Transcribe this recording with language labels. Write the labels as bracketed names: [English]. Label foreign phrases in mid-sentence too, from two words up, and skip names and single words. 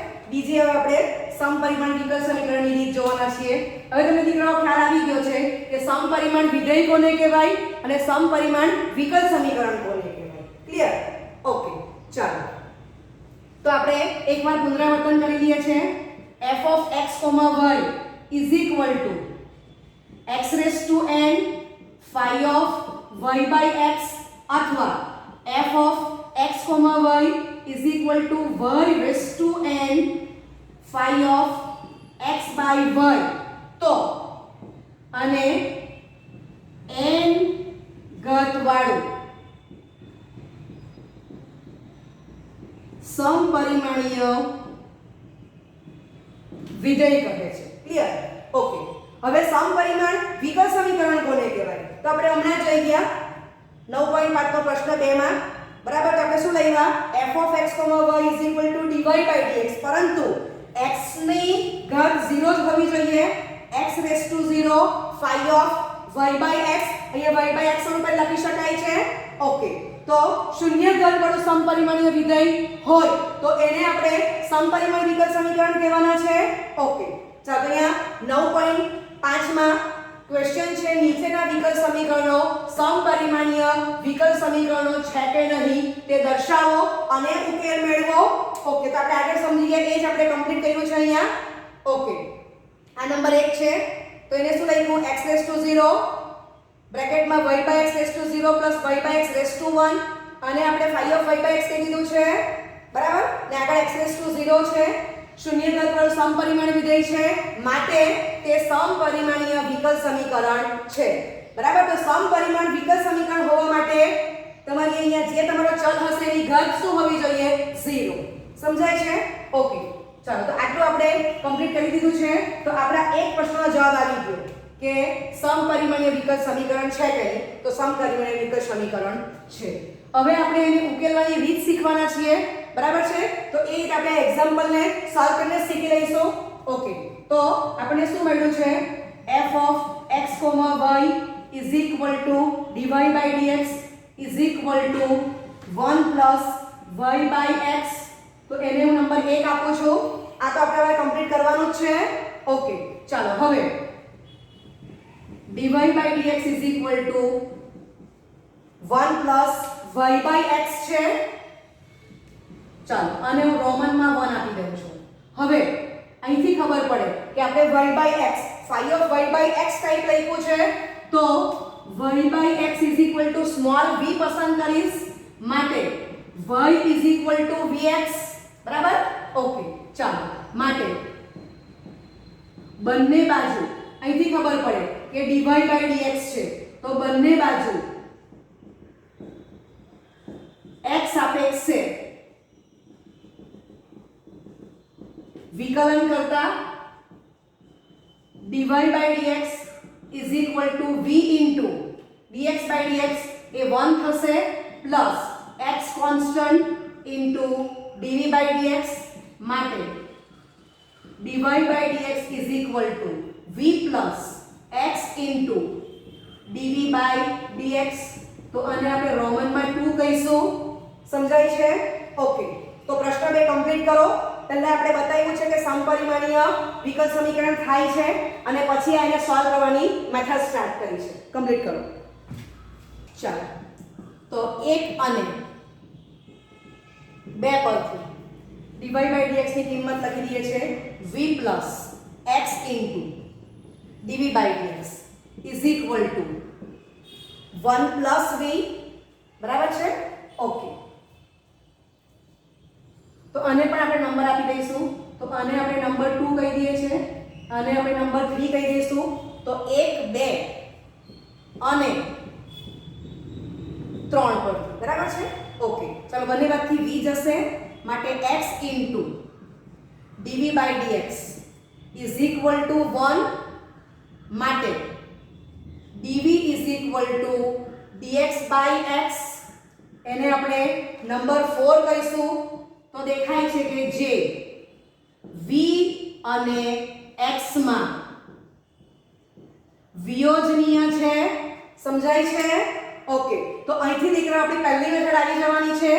[Gujarati] બીજી હવે આપણે સમપરિમાણ વિકલ સમીકરણની રીત જોવાના છીએ. હવે તમને દીકરાઓ ખ્યાલ આવી ગયો છે કે સમપરિમાણ વિધેય કોને કહેવાય અને સમપરિમાણ વિકલ સમીકરણ કોને કહેવાય. ક્લિયર? ઓકે, ચાલો તો આપણે એકવાર પુનરાવર્તન કરી લઈએ છીએ. [English] f of x, y is equal to x raised to n phi of y by x અથવા f of x, y is equal to y raised to n phi of x by y. [Gujarati] તો અને n ઘાત વાળું સમપરિમાણીય વિધેય કહે છે. ક્લિયર? ઓકે, હવે સમપરિમાણ વિકલ સમીકરણ કોને કહેવાય? તો આપણે હમણાં જ લઈ ગયા 9.5 નો પ્રશ્ન 2 માં. બરાબર? તો આપણે શું લઈવા? [English] f of x, y is equal to dy by dx, [Gujarati] પરંતુ x ની ઘાત 0 જ હોવી જોઈએ. [English] x raised to 0 phi of y by x, અહીંયા y by x [Gujarati] નું પણ લખી શકાય છે. ઓકે, તો શૂન્ય ઘાત વાળું સમપરિમાણીય વિધેય હોય તો એને આપણે સમપરિમાણ વિકલ સમીકરણ કહેવાના છે. ઓકે, ચાલો અહીંયા 9.5 માં ક્વેશ્ચન છે નીચેના વિકલ સમીકરણો સમપરિમાણીય વિકલ સમીકરણો છે કે નહીં તે દર્શાવો અને ઉકેલ મેળવો. ઓકે, તો આપણે આગળ સમજી ગયા, એ જ આપણે કમ્પ્લીટ કર્યું છે અહીંયા. ઓકે, આ નંબર 1 છે તો એને શું લખ્યું? x raised to 0 બ્રેકેટમાં y by x raised to 0 plus y by x raised to 1 અને આપણે phi of y by x કહી દીધું છે. બરાબર? ને આગળ [English] x raised to 0 [Gujarati] છે. શૂન્ય ઘાત વાળું સમપરિમાણ વિધેય છે માટે તે સમપરિમાણીય વિકલ સમીકરણ છે. બરાબર? તો સમપરિમાણ વિકલ સમીકરણ હોવા માટે તમારી અહીંયા જે તમારો ચલ હશે એની ઘાત શું હોવી જોઈએ? 0. સમજાય છે? ઓકે, ચાલો તો આટલું આપણે કમ્પ્લીટ કરી દીધું છે. તો આપણા એક પ્રશ્નનો જવાબ આવી ગયો કે સમપરિમાણીય વિકલ સમીકરણ છે કે નહીં? તો સમપરિમાણીય વિકલ સમીકરણ છે. હવે આપણે એને ઉકેલવાની રીત શીખવાના છીએ. બરાબર છે? તો એ રીતે આપણે એક્ઝામ્પલને સોલ્વ કરીને શીખી લઈશું. ઓકે, તો આપણે શું મળ્યું છે? [English] f of x, y is equal to dy by dx is equal to 1 plus y by x. [Gujarati] તો એને હું નંબર 1 આપું છું. આ તો આપણે હવે કમ્પ્લીટ કરવાનું જ છે. [English] ઓકે, [Gujarati] ચાલો હવે [English] dy by dx is equal to 1 plus y by x છે. [Gujarati] ચાલો અને હું રોમનમાં 1 આપી દઉં છું. હવે અહીંથી ખબર પડે કે આપણે [English] y by x phi of y by x [Gujarati] ટાઈપ લખ્યું છે તો [English] y by x is equal to [Gujarati] સ્મોલ v પસંદ કરીશ માટે [English] y is equal to vx. [Gujarati] બરાબર? ઓકે, ચાલો માટે બંને બાજુ અહીંથી ખબર પડે કે [English] dy by dx [Gujarati] છે તો બંને બાજુ x સાપેક્ષે વિકલન કરતા [English] dy by dx is equal to v into dx by dx [Gujarati] એ 1 થશે [English] પ્લસ x કોન્સ્ટન્ટ into dv by dx માટે dy by dx is equal to v plus x into dv by dx. [Gujarati] તો આને આપણે રોમનમાં 2 કહીશું. સમજાય છે? ઓકે, તો પ્રશ્ન 2 કમ્પ્લીટ કરો. પહેલા આપણે બતાવ્યું છે કે સમપરિમાણીય વિકલ સમીકરણ થાય છે અને પછી આને સોલ્વ કરવાની મેથડ સ્ટાર્ટ કરી છે. કમ્પ્લીટ કરો. ચાલો તો 1 અને 2 પરથી [English] dy by dx [Gujarati] ની કિંમત લખી દઈએ છે [English] v plus x into dv by dx is equal to 1 plus v. [Gujarati] બરાબર છે? ઓકે, તો આને પણ આપણે નંબર આપી દઈશું. તો આને આપણે નંબર 2 કહી દઈએ છે, આને આપણે નંબર 3 કહી દઈશું. તો 1 2 અને 3 પર. બરાબર છે? [English] ઓકે, [Gujarati] ચાલો બંને બાજુથી v જશે માટે [English] x into dv by dx is equal to 1 માટે dv is equal to dx by x. [Gujarati] એને આપણે નંબર 4 કહીશું. તો દેખાય છે કે જે v અને x માં વિયોજનીય છે. સમજાય છે? ઓકે, તો અહીંથી દીકરા આપણી પહેલી મેથડ આવી જવાની છે.